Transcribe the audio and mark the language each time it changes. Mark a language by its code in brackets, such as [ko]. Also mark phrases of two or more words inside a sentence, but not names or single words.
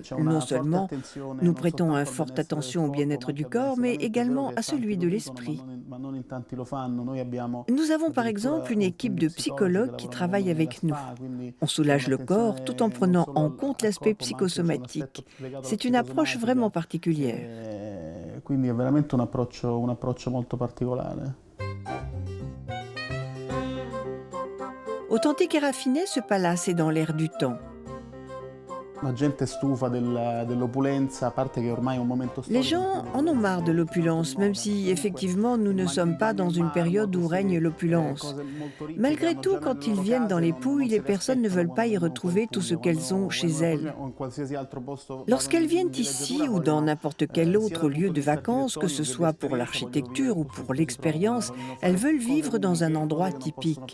[fr] Non seulement nous prêtons une forte attention au bien-être du corps, mais également à celui de l'esprit. Nous avons par exemple une équipe de psychologues qui travaillent avec nous. On soulage le corps tout en prenant en compte l'aspect psychosomatique. C'est une approche vraiment particulière. [it] Quindi è veramente un approccio molto particolare. [fr] Authentique et raffiné, ce palace est dans l'air du temps. [it] La gente è stufa dell'opulenza, a parte che ormai è un momento [fr] Les [it] storico. [fr] gens en ont marre de l'opulence, même si effectivement nous ne sommes pas dans une période où règne l'opulence. Malgré tout, quand ils viennent dans les Pouilles, les personnes ne veulent pas y retrouver tout ce qu'elles ont chez elles. Lorsqu'elles viennent ici ou dans n'importe quel autre lieu de vacances, que ce soit pour l'architecture ou pour l'expérience, elles veulent vivre dans un endroit typique.